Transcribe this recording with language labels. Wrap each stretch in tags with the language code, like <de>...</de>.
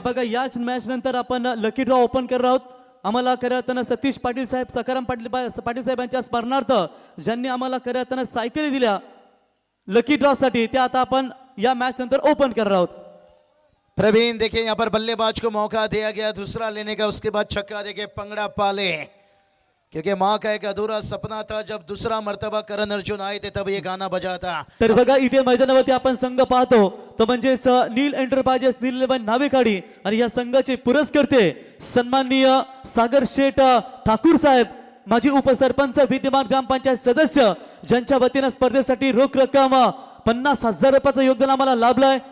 <mr>बघा याच मॅच नंतर आपण लकी ड्रॉ ओपन करणार आहोत. आम्हाला खऱ्या सतीश पाटील साहेब, सकाराम पाटील साहेबांच्या स्मरणार्थ ज्यांनी आम्हाला खऱ्या सायकली दिल्या लकी ड्रॉ साठी, त्या आता आपण या मॅच नंतर ओपन करणार आहोत.</mr> <hi>प्रवीण देखिए यहाँ पर बल्लेबाज को मौका दिया गया दूसरा लेने का, उसके बाद छक्का देखिए पंगड़ा पाले, क्योंकि माँ का एक अधूरा सपना था जब दूसरा मर्तबा करण अर्जुन आए थे तब ये गाना बजा था.</hi> <mr>तर बघा इथे मैदानावरती आपण संघ पाहतो तो म्हणजेच नील एंटरप्राइजेस, नीलबन नावेखाडी, आणि या संघाचे पुरस्कर्ते सन्माननीय सागर शेठ ठाकूर साहेब, माजी उपसरपंच, विद्यमान ग्रामपंचायत सदस्य, ज्यांच्या वतीनं स्पर्धेसाठी रोख रक्कम 50,000 रुपयाचं योगदान आम्हाला लाभलंय.</mr>